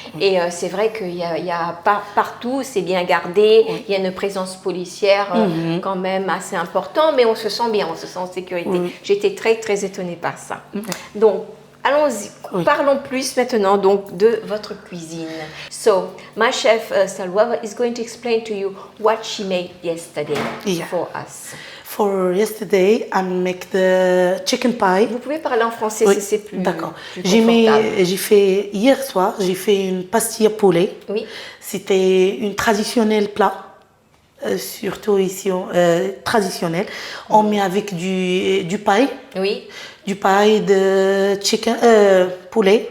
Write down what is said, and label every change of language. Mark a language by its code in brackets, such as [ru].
[fr] Et c'est vrai qu'il y a partout, c'est bien gardé. Il y a une présence policière quand même assez importante, mais on se sent bien, on se sent en sécurité. J'étais très, très étonnée par ça. Donc, allons-y, parlons plus maintenant donc de votre cuisine. [en] So, my chef Salwa is going to explain to you what she made yesterday for us. For yesterday, I make the chicken pie. [fr] Vous pouvez parler en français si c'est plus D'accord. Plus confortable. J'ai fait hier soir, j'ai fait une pastilla poulet. Oui. C'était une traditionnelle plat. Surtout ici, traditionnel. On met avec du paille. Oui. Du paille de chicken, poulet.